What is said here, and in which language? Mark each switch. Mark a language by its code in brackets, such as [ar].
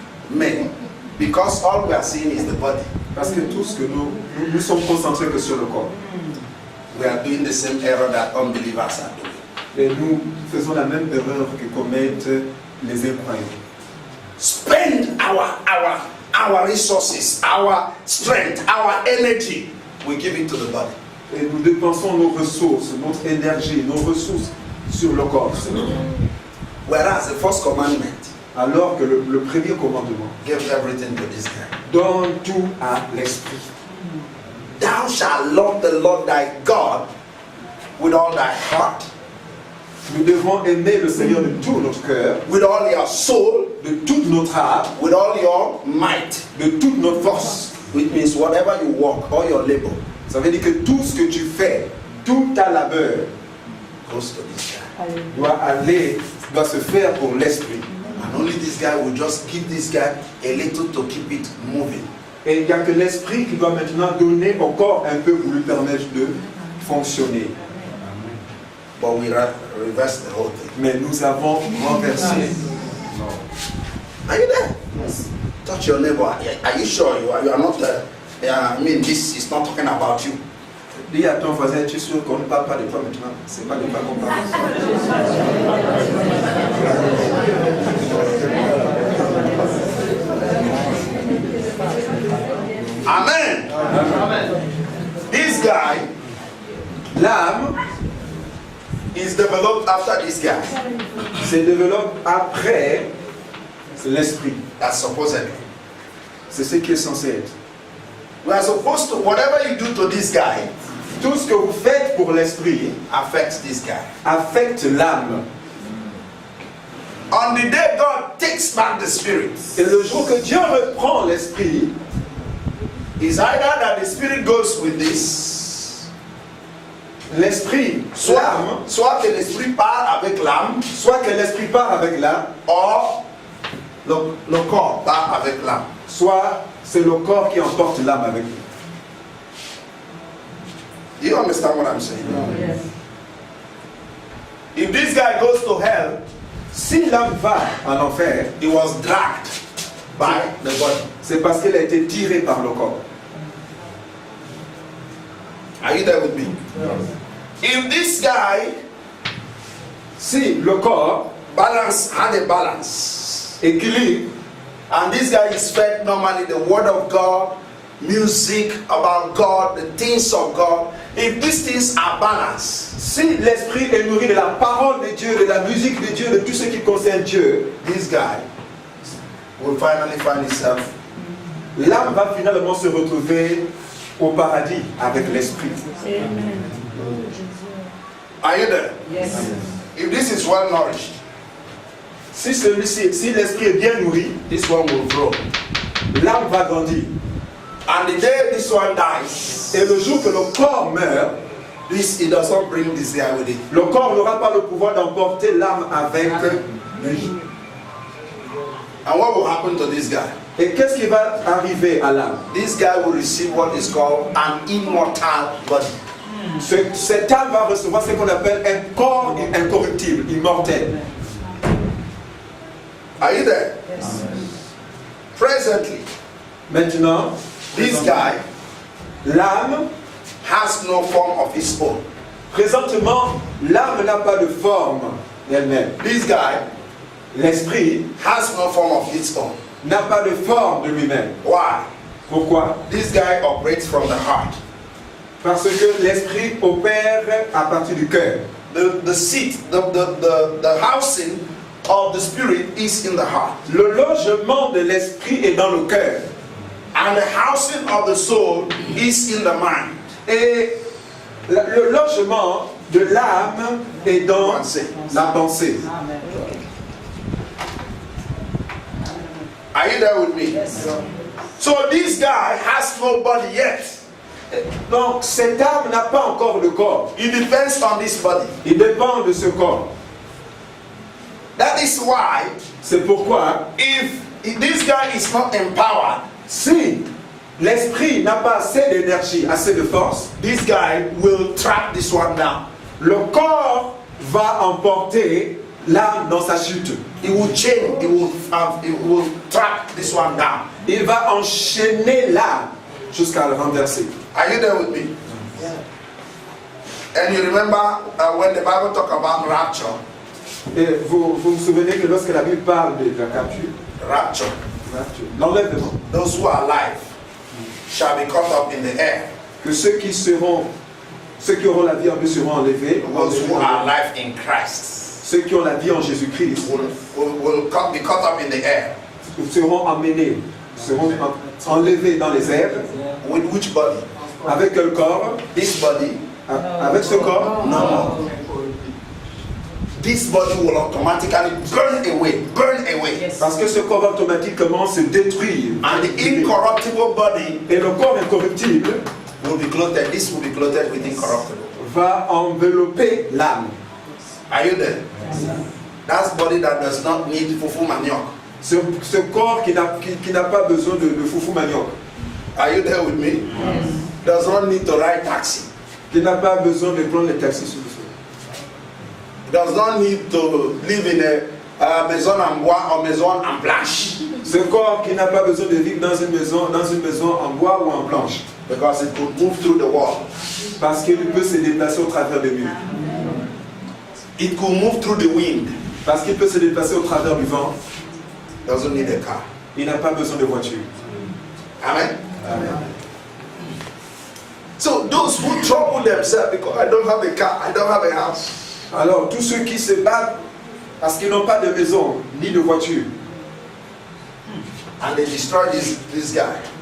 [fr] Mais, [en] because all we are seeing is the body. [fr] Parce que tout ce que nous sommes concentrés que sur le corps. [en] We are doing the same error that unbelievers are doing. [fr] Et nous faisons la même erreur que commettent les incroyants. [en] Spend our resources, our strength, our energy. We give it to the body. [fr] Et nous dépensons nos ressources, notre énergie, nos ressources sur le corps. [en] Whereas the first commandment, [fr] Alors que le premier commandement, [en] give everything to this guy. [fr] donne tout à l'esprit. [en] Thou shalt love the Lord thy God with all thy heart, [fr] Nous devons aimer le Seigneur de tout notre cœur, [en] with all your soul, [fr] de toute notre âme, [en] with all your might. [fr] de toute notre force. [en] Which means whatever you work, all your labor [fr] Ça veut dire que tout ce que tu fais, tout ta labeur [en] goes to this guy. [fr] doit se faire pour l'esprit. [en] And only this guy will just give this guy a little to keep it moving. [fr] Et il n'y a que l'esprit qui doit maintenant donner au corps un peu pour lui permettre de fonctionner. [en] But we reverse the whole thing. [fr] Mais nous avons renversé. [en] Are you there? Yes. Touch your neighbor. Are you sure you are not? I mean, this is not talking about you. [fr] Dis à ton voisin, tu es sûr qu'on ne parle pas de toi maintenant? C'est pas de toi qu'on parle. [en] Amen. This guy, [fr] L'âme [en] is developed after this guy. [fr] se développe après l'esprit. [en] That's supposedly. [fr] C'est ce qui est censé être. [en] We are supposed to, whatever you do to this guy, [fr] Tout ce que vous faites pour l'esprit [en] affects this guy. [fr] affecte l'âme. [en] On the day God takes back the spirit, [fr] Et le jour que Dieu reprend l'esprit, [en] is either that the spirit goes with this, [fr] l'esprit, l'âme, soit que l'esprit part avec l'âme, soit que l'esprit part avec l'âme, [en] or [fr] le corps part avec l'âme. soit c'est le corps qui emporte l'âme avec lui. [en] Do you understand what I'm saying? Yes. If this guy goes to hell, [fr] Si l'âme va en enfer, [en] he was dragged by the body. [fr] c'est parce qu'elle a été tirée par le corps. [en] Are you there with me? If this guy [fr] Si le corps [en] had a balance, [fr] équilibre, [en] and this guy is fed normally the word of God, music about God, the things of God, if these things are balanced, [fr] si l'esprit est nourri de la parole de Dieu, de la musique de Dieu, de tout ce qui concerne Dieu, [en] this guy will finally find himself. [fr] l'âme va finalement se retrouver au paradis avec l'esprit. [en] Amen. Are you there? Yes. If this is well nourished, [fr] Si celui-ci, si l'esprit est bien nourri, [en] this one will grow. [fr] l'âme va grandir. [en] And the day this one dies, [fr] Et le jour que le corps meurt, [en] it doesn't bring this guy with it. [fr] le corps n'aura pas le pouvoir d'emporter l'âme avec lui. [en] And what will happen to this guy? [fr] Et qu'est-ce qui va arriver à l'âme? [en] This guy will receive what is called an immortal body. [fr] Cette âme va recevoir ce qu'on appelle un corps incorruptible, immortel. [en] Are you there? Yes. Presently, [fr] Maintenant, [en] this guy [fr] l'âme, [en] has no form of his own. [fr] présentement, l'âme n'a pas de forme d'elle-même. [en] This guy [fr] L'esprit [en] has no form of its own. [fr] n'a pas de forme de lui-même. [en] Why? [fr] Pourquoi? [en] This guy operates from the heart. [fr] Parce que l'esprit opère à partir du cœur. [en] The seat, the housing of the spirit is in the heart. [fr] Le logement de l'esprit est dans le cœur. [en] And the housing of the soul is in the mind. [fr] Et le logement de l'âme est dans la pensée. [en] Amen. Are you there with me? Yes. So this guy has no body yet. [fr] Donc cette âme n'a pas encore de corps. [en] It depends on this body. [fr] Il dépend de ce corps. [en] That is why [fr] C'est pourquoi, [en] if this guy is not empowered, [fr] si l'esprit n'a pas assez d'énergie, assez de force, [en] this guy will track this one down. [fr] le corps va emporter l'âme dans sa chute. [en] It will chain, it will track this one down. [fr] Il va enchaîner l'âme jusqu'à le renverser. [en] Are you there with me? And you remember when the Bible talk about rapture? [fr] Et vous vous souvenez que lorsque la Bible parle de la capture, [en] Rapture. [fr] l'enlèvement, [en] Those who are alive shall be caught up in the air. [fr] que ceux qui auront la vie en Dieu seront enlevés, [en] Those who are alive in Christ [fr] ceux qui ont la vie en Jésus-Christ [en] will be caught up in the air. [fr] seront emmenés, seront enlevés dans les airs. [en] With which body? [fr] Avec quel corps? [en] This body? [fr] Avec ce corps? [en] No. This body will automatically burn away. Yes. [fr] Parce que ce corps va automatiquement se détruire. [en] And the incorruptible body [fr] Et le corps incorruptible [en] will be clothed. This will be clothed with incorruptible. [fr] va envelopper l'âme. [en] Are you there? That's body that does not need fufu manioc. [fr] Ce corps qui n'a pas besoin de foufou manioc. [en] Are you there with me? Yes. Does not need to ride taxi. [fr] Qui n'a pas besoin de prendre les taxis sur le sol. [en] Does not need to live in a [fr] maison en bois [en] or [fr] maison en planche. Ce corps qui n'a pas besoin de vivre dans une maison en bois ou en planche. [en] Because it could move through the wall. [fr] Parce qu'il peut se déplacer au travers des murs. [en] It could move through the wind. [fr] Parce qu'il peut se déplacer au travers du vent. [en] Doesn't need a car. [fr] Il n'a pas besoin de voiture. [en] Amen. Amen. those who trouble themselves because I don't have a car, I don't have a house. [fr] Alors, tous ceux qui se battent parce qu'ils n'ont pas de maison ni de voiture, [en] And they destroy this guy